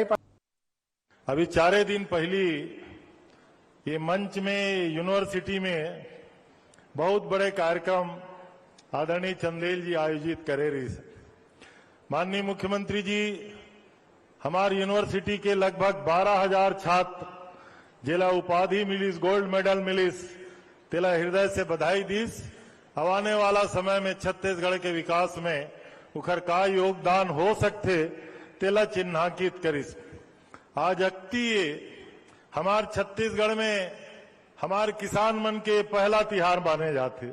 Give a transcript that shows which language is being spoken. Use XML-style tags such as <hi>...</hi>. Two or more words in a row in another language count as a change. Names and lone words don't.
<hne>अभी 4 दिन पहली ये मंच में यूनिवर्सिटी में बहुत बड़े कार्यक्रम आदरणीय चंदेल जी आयोजित करे रही। माननीय मुख्यमंत्री जी हमारी यूनिवर्सिटी के लगभग 12,000 छात्र जिला उपाधि मिलीस, गोल्ड मेडल मिलीस, तेला हृदय से बधाई दीस। अब आने वाला समय में छत्तीसगढ़ के विकास में उखर का योगदान हो सकते तेला चिन्हांकित करिस। आज अक्ति हमार छत्तीसगढ़ में हमार किसान मन के पहला तिहार माने जाते।</hne>